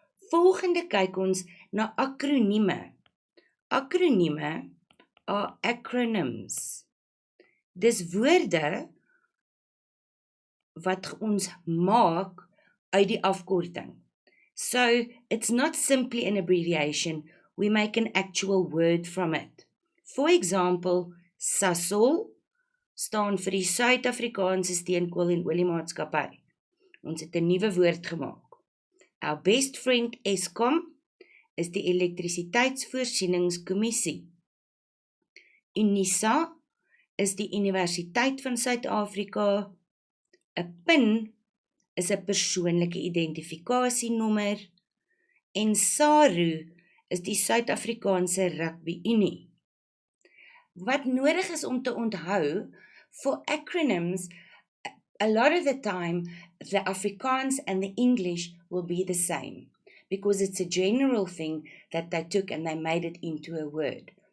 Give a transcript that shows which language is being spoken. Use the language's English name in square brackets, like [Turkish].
[Afrikaans] Volgende kyk ons na akronieme. Akronieme [English] are acronyms. [Afrikaans] Dis woorde wat ons maak uit die afkorting. [English] So, it's not simply an abbreviation, we make an actual word from it. For example, [Afrikaans] Sasol staan vir die Suid-Afrikaanse Steenkool en Oliemaatskappy. Ons het 'n nuwe woord gemaak. [English] Our best friend [Afrikaans] Eskom is die Elektrisiteitsvoorsieningskommissie. Unisa is die Universiteit van Suid-Afrika. 'n PIN is 'n persoonlike identifikasienommer en SARU is die Suid-Afrikaanse Rugby Unie. Wat nodig is om te onthou, [English] for acronyms, a lot of the time, the Afrikaans and the English will be the same, because it's a general thing that they took and they made it into a word.